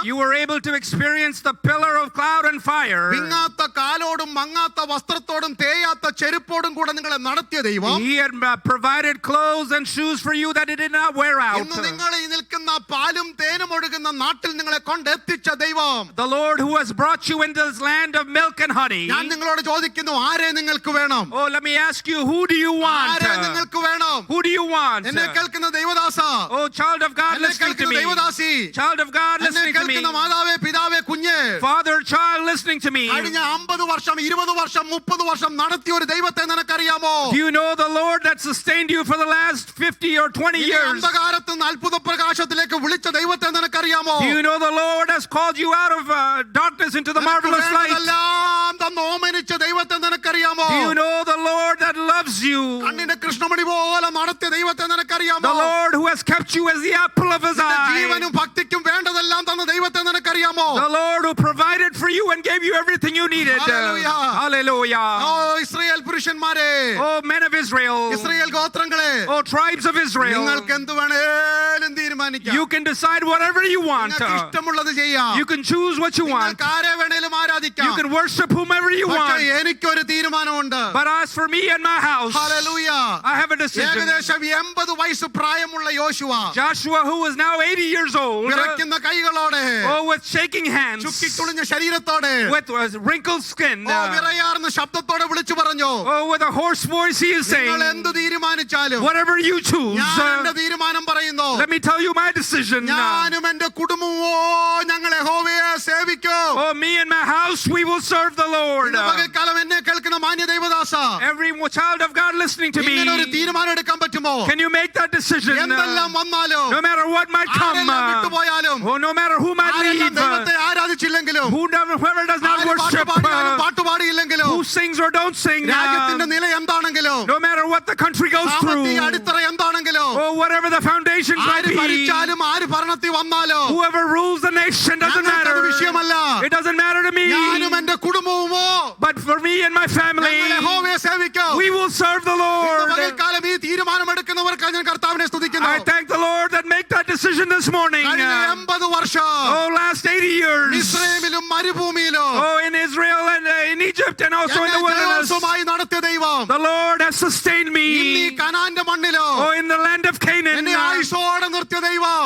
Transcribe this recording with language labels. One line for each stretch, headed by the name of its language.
English: You were able to experience the pillar of cloud and fire.
Malayalam: വിങ്ങാത്ത കാലോടും മങ്ങാത്ത വസ്ത്രത്തോടും തേയാത്ത ചെരുപ്പോടും കൂടെ നിങ്ങളെ നടത്തിയ ദൈവം
English: He had provided clothes and shoes for you that it did not wear out.
Malayalam: ഇന്ന് നിങ്ങൾ ഈ നിൽക്കുന്ന പാലും തേനും ഒഴുകുന്ന നാട്ടിൽ നിങ്ങളെ കൊണ്ടെത്തിച്ച ദൈവം
English: The Lord who has brought you into this land of milk and honey.
Malayalam: ഞാൻ നിങ്ങളോട് ചോദിക്കുന്നു, ആരെ നിങ്ങൾക്ക് വേണം?
English: Oh, let me ask you, who do you want?
Malayalam: ആരെ നിങ്ങൾക്ക് വേണം?
English: Who do you want?
Malayalam: എന്നെ കേൾക്കുന്ന ദൈവദാസ,
English: Oh, child of God,
Malayalam: എന്നെ
English: listening to
Malayalam: കേൾക്കുന്ന
English: me.
Malayalam: ദൈവദാസി,
English: Child of God,
Malayalam: എന്നെ
English: listening to me.
Malayalam: കേൾക്കുന്ന മാതാവേ പിതാവേ കുഞ്ഞ്,
English: Father, child, listening to me.
Malayalam: കഴിഞ്ഞ 50 വർഷം 20 വർഷം 30 വർഷം നടത്തിയ ഒരു ദൈവത്തെ നിനക്കറിയാമോ?
English: Do you know the Lord that sustained you for the last 50 or 20 years?
Malayalam: അന്ധകാരത്തിൽ നിന്ന് അത്ഭുത പ്രകാശത്തിലേക്ക് വിളിച്ച ദൈവത്തെ നിനക്കറിയാമോ?
English: Do you know the Lord has called you out of darkness into the marvelous light?
Malayalam: വേണ്ടതെല്ലാം തന്ന് ഓമനിച്ച ദൈവത്തെ നിനക്കറിയാമോ?
English: Do you know the Lord that loves you?
Malayalam: കണ്ണിന്റെ കൃഷ്ണമണി പോലെ നടത്തിയ ദൈവത്തെ നിനക്കറിയാമോ?
English: The Lord who has kept you as the apple of his eye.
Malayalam: ജീവനും ഭക്തിക്കും വേണ്ടതെല്ലാം തന്ന ദൈവത്തെ നിനക്കറിയാമോ?
English: The Lord who provided for you and gave you everything you needed. Hallelujah. Hallelujah.
Malayalam: Oh Israel പുരുഷന്മാർ പുരുഷന്മാരെ,
English: Oh, men of Israel.
Malayalam: Israel ഗോത്രങ്ങളെ,
English: Oh, tribes of Israel.
Malayalam: നിങ്ങൾക്ക് എന്ത് വേണേലും തീരുമാനിക്കാം.
English: You can decide whatever you want.
Malayalam: നിങ്ങൾക്ക് ഇഷ്ടമുള്ളത് ചെയ്യാം.
English: You can choose what you want.
Malayalam: നിങ്ങൾക്ക് ആരെ വേണേലും ആരാധിക്കാം.
English: You can worship whomever you
Malayalam: പക്ഷേ
English: want.
Malayalam: എനിക്കൊരു തീരുമാനമുണ്ട്.
English: But as for me and my house,
Malayalam: hallelujah.
English: I have a decision.
Malayalam: ഏകദേശം 80 വയസ്സ് പ്രായമുള്ള യോശുവ,
English: Joshua, who is now 80 years old,
Malayalam: വിറയ്ക്കുന്ന കൈകളോടെ,
English: with shaking hands,
Malayalam: ചുക്കിത്തുളിഞ്ഞ ശരീരത്തോടെ,
English: with wrinkled skin,
Malayalam: വിറയാർന്ന ശബ്ദത്തോടെ വിളിച്ചു പറഞ്ഞു,
English: with a hoarse voice, he is saying,
Malayalam: നിങ്ങൾ എന്ത് തീരുമാനിച്ചാലും
English: whatever you choose,
Malayalam: ഞാൻ എന്റെ തീരുമാനം പറയുന്നു.
English: let me tell you my decision.
Malayalam: ഞാനും എന്റെ കുടുംബമോ ഞങ്ങൾ യഹോവയെ സേവിക്കും.
English: Oh, me and my house, we will serve the Lord.
Malayalam: ഇന്ന് പകൽക്കാലം എന്നെ കേൾക്കുന്ന മാന്യ ദൈവദാസ,
English: Every child of God listening to
Malayalam: ഇങ്ങനെ ഒരു
English: me,
Malayalam: തീരുമാനം എടുക്കാൻ പറ്റുമോ?
English: can you make that decision?
Malayalam: എന്തെല്ലാം വന്നാലും,
English: No matter what might come,
Malayalam: ആരെല്ലാം വിട്ടുപോയാലും,
English: oh, no matter who might
Malayalam: ആരെല്ലാം
English: leave,
Malayalam: ദൈവത്തെ ആരാധിച്ചില്ലെങ്കിലും,
English: whoever does not
Malayalam: ആര്
English: worship,
Malayalam: പാട്ടുപാടിയാലും പാട്ടുപാടിയില്ലെങ്കിലും,
English: who sings or don't sing,
Malayalam: രാജ്യത്തിന്റെ നില എന്താണെങ്കിലും,
English: no matter what the country goes through,
Malayalam: സാമ്പത്തിക അടിത്തറ എന്താണെങ്കിലും,
English: oh, whatever the foundations might
Malayalam: ആര്
English: be,
Malayalam: ഭരിച്ചാലും ആര് ഭരണത്തിൽ വന്നാലും,
English: whoever rules the nation doesn't
Malayalam: ഞങ്ങൾക്കത്
English: matter.
Malayalam: വിഷയമല്ല.
English: It doesn't matter to me.
Malayalam: ഞാനും എന്റെ കുടുംബവുമോ
English: But for me and my family,
Malayalam: ഞങ്ങൾ യഹോവയെ സേവിക്കും.
English: we will serve the
Malayalam: ഇന്ന്
English: Lord.
Malayalam: പകൽക്കാലം ഈ തീരുമാനം എടുക്കുന്നവർക്ക് ഞാൻ കർത്താവിനെ സ്തുതിക്കുന്നു.
English: I thank the Lord that make that decision this morning.
Malayalam: കഴിഞ്ഞ 80 വർഷം
English: Oh, last 80 years.
Malayalam: ഇസ്രായേലിലും മരുഭൂമിയിലും
English: Oh, in Israel and in Egypt and also in the
Malayalam: ഞങ്ങളെ
English: wilderness,
Malayalam: ജയോത്സവമായി നടത്തിയ ദൈവം
English: the Lord has sustained
Malayalam: ഇന്ന് ഈ
English: me.
Malayalam: കനാന്റെ മണ്ണിലോ
English: Oh, in the land of Canaan,
Malayalam: എന്നെ ആയുസ്സോടെ നിർത്തിയ ദൈവം